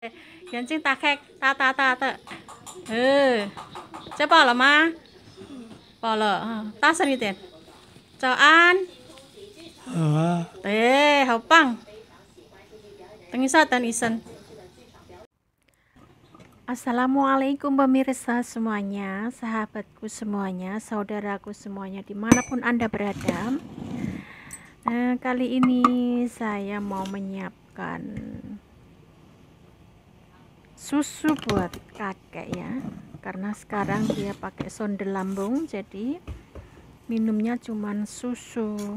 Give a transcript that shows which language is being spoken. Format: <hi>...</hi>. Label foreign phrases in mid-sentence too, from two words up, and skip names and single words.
<zh>眼睛打开，大大大的。这饱了吗？饱了啊，大声一点。早安。对，好棒。等一下，等医生。</zh> <id>Assalamualaikum pemirsa semuanya, sahabatku semuanya, saudaraku semuanya, dimanapun Anda berada. Kali ini saya mau menyiapkan susu buat kakek ya, karena sekarang dia pakai sonde lambung, jadi minumnya cuman susu.</id>